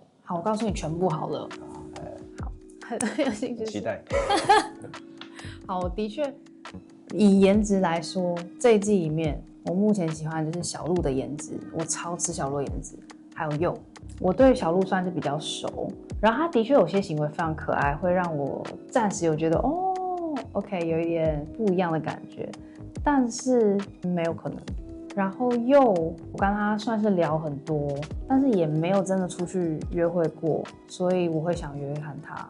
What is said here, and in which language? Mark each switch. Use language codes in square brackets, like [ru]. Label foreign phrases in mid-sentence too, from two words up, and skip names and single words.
[zh] 好，我告訴你全部好了。好，很有興趣。期待。好，我的確以顏值來說，這一季裡面我目前喜歡的就是小鹿的顏值，我超吃小鹿的顏值，還有佑。我對小鹿算是比較熟，然後他的確有些行為非常可愛，會讓我暫時有覺得OK， 有一點不一樣的感覺，但是沒有可能。然後佑，我跟他算是聊很多，但是也沒有真的出去約會過，所以我會想約約看他。